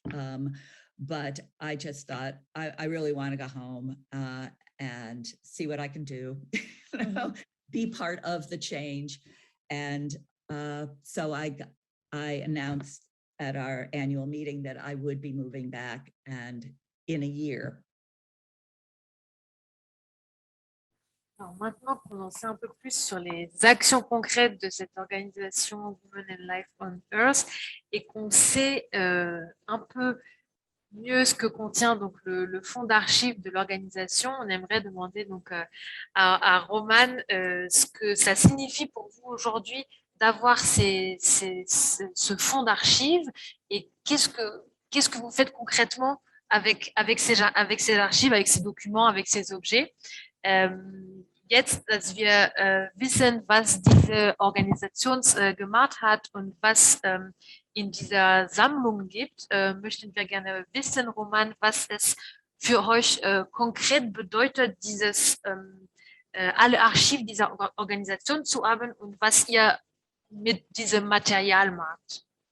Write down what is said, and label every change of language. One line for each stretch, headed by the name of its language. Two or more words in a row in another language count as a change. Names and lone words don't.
English: But I just thought, I really want to go home and see what I can do, you know, be part of the change. And so I announced at our annual meeting that I would be moving back and in a year.
French: Alors maintenant, pour en savoir un peu plus sur les actions concrètes de cette organisation Women and Life on Earth et qu'on sait un peu mieux ce que contient donc le fonds d'archives de l'organisation, on aimerait demander donc à Romane ce que ça signifie pour vous aujourd'hui d'avoir ce fonds d'archives et qu'est-ce que vous faites concrètement avec ces archives, avec ces documents, avec ces objets.
German: Jetzt, dass wir wissen, was diese Organisation gemacht hat und was in dieser Sammlung gibt, möchten wir gerne wissen, Roman, was es für euch konkret bedeutet, alle Archive dieser Organisation zu haben und was ihr mit diesem Material macht.